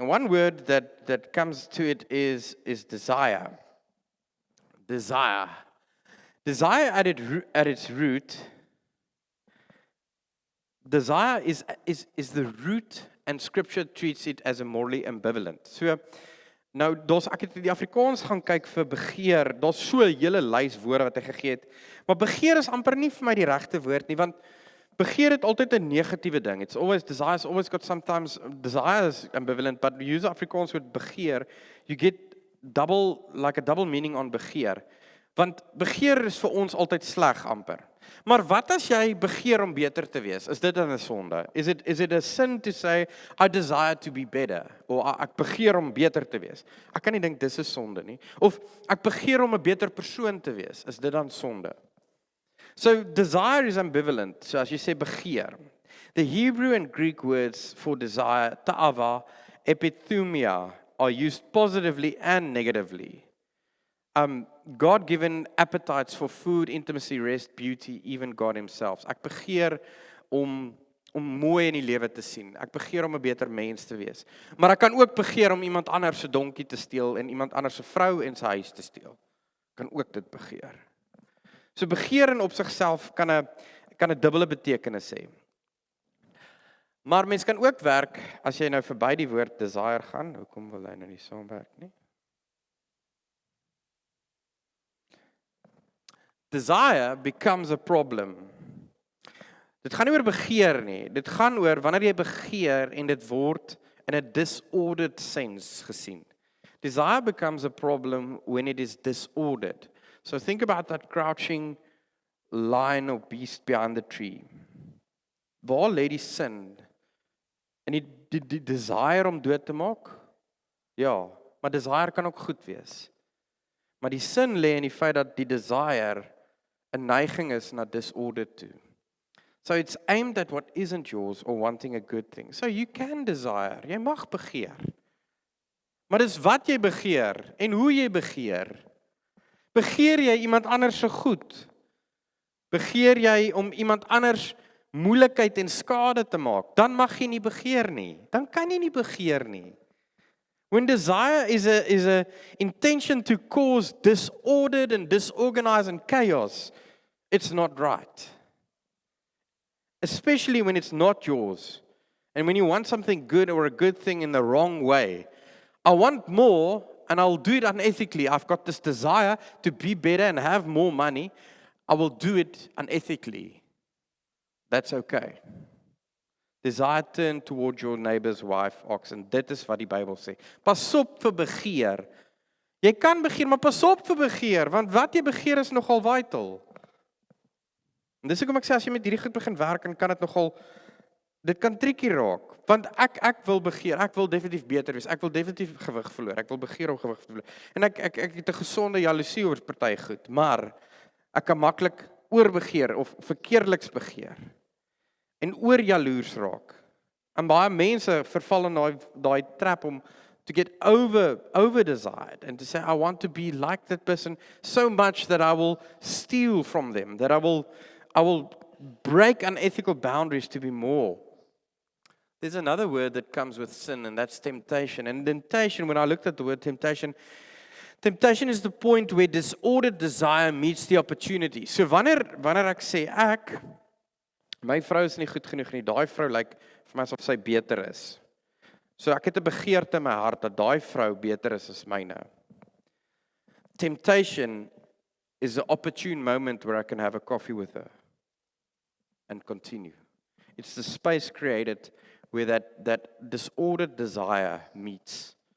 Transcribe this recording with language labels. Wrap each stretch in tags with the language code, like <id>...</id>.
<en>And one word that comes to it is desire. Desire. Desire at its root. Desire is the root, and Scripture treats it as a morally ambivalent.</en> <af>So nou ek het die Afrikaans gaan kyk vir begeer. Daar's so 'n hele lys woorde wat hy gegee het. Maar begeer is amper nie vir my die regte woord nie, want begeer het altyd 'n negatiewe ding.</af> <en>Desire's always got sometimes desire is ambivalent, but you use Afrikaans word begeer, you get a double meaning on begeer.</en> <af>Want begeer is vir ons altyd sleg amper. Maar wat as jy begeer om beter te wees? Is dit dan 'n sonde?</af> <en>Is it a sin to say I desire to be better?</en> <af>Of ek begeer om beter te wees? Ek kan nie dink dis 'n sonde nie. Of ek begeer om 'n beter persoon te wees. Is dit dan sonde?</af> <en>So desire is ambivalent.</en> <af>So as jy sê begeer.</af> <en>The Hebrew and Greek words for desire, ta'ava, epithumia, are used positively and negatively. God-given appetites for food, intimacy, rest, beauty, even God himself.</en> <af>Ek begeer om mooi in die lewe te sien. Ek begeer om 'n beter mens te wees. Maar ek kan ook begeer om iemand anders se donkie te steel en iemand anders se vrou en sy huis te steel. Ek kan ook dit begeer. So begeer in op sigself kan 'n dubbele betekenis hê. Maar mens kan ook werk as jy nou verby die woord desire gaan. Hoekom wil hy nou nie saamwerk nie?</af> <en>Desire becomes a problem.</en> <af>Dit gaan nie oor begeer nie. Dit gaan oor wanneer jy begeer en dit word in 'n disordered sense gesien.</af> <en>Desire becomes a problem when it is disordered. So think about that crouching lion or beast behind the tree.</en> <af>Waar lê die sin? En die desire om dood te maak? Ja, maar desire kan ook goed wees. Maar die sin lê in die feit dat die desire 'n neiging is na disorder toe.</af> <en>So it's aimed at what isn't yours or wanting a good thing. So you can desire,</en> <af>jy mag begeer. Maar dis wat jy begeer en hoe jy begeer. Begeer jy iemand anders se goed? Begeer jy om iemand anders moeilikheid en skade te maak? Dan mag jy nie begeer nie. Dan kan jy nie begeer nie.</af> <en>When desire is a intention to cause disordered and disorganized and chaos, it's not right. Especially when it's not yours. And when you want something good or a good thing in the wrong way. I want more and I'll do it unethically. I've got this desire to be better and have more money. I will do it unethically. That's okay. Desire turn toward your neighbor's wife, oxen.</en> <af>Dit is wat die Bybel sê. Pas op vir begeer. Jy kan begeer, maar pas op vir begeer, want wat jy begeer is nogal vital. En dis hoekom ek sê as jy met hierdie goed begin werk, kan dit kan tricky raak. Want ek wil begeer, ek wil definitief beter wees, ek wil definitief gewig verloor, ek wil begeer om gewig te verloor. En ek het 'n gesonde jaloesie oor party goed, maar ek kan maklik oorbegeer of verkeerdeliks begeer. En oor jaloers raak. En baie mense verval in daai trap om</af> <en>to get over desired and to say I want to be like that person so much that I will steal from them, that I will break unethical boundaries to be more. There's another word that comes with sin, and that's temptation. And temptation, when I looked at the word temptation is the point where disordered desire meets the opportunity.</en> <af>So wanneer ek sê my vrou is nie goed genoeg nie, daai vrou lyk vir my asof sy beter is. So ek het 'n begeerte in my hart dat daai vrou beter is as myne.</af> <en>Temptation is an opportune moment where I can have a coffee with her and continue. It's the space created where that disordered desire meets.</en>